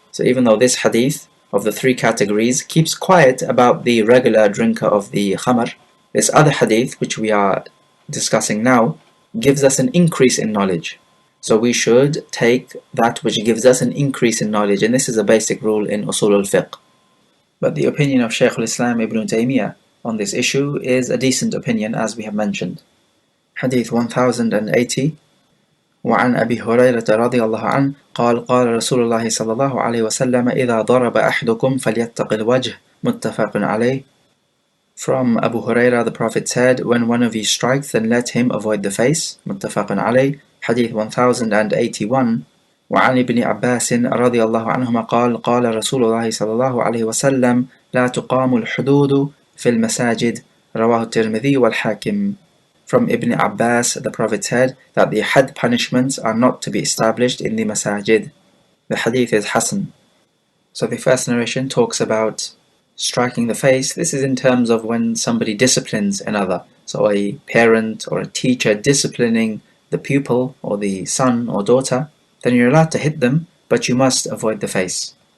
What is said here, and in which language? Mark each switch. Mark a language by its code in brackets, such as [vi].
[en] So even though this hadith of the 3 categories keeps quiet about the regular drinker of the khamr, this other hadith, which we are discussing now, gives us an increase in knowledge. So we should take that which gives us an increase in knowledge, and this is a basic rule in Usul al-Fiqh. But the opinion of Shaykh al-Islam Ibn Taymiyyah on this issue is a decent opinion, as we have mentioned. Hadith 1080. [ar] وعن أبي هريرة رضي الله عنه قال قال رسول الله صلى الله عليه وسلم إذا ضرب أحدكم فليتق الوجه متفق عليه. [en] From Abu Hurairah, the Prophet said, when one of you strikes, then let him avoid the face. [ar] متفق عليه. [en] Hadith 1081. [ar] وعن ابن عباس رضي الله عنهما قال قال رسول الله صلى الله عليه وسلم لا تقام الحدود في المساجد رواه الترمذي والحاكم. [en] From Ibn Abbas, the Prophet said that the had punishments are not to be established in the masajid. The hadith is Hasan. So the first narration talks about striking the face. This is in terms of when somebody disciplines another. So a parent or a teacher disciplining the pupil or the son or daughter, then you're allowed to hit them, but you must avoid the face.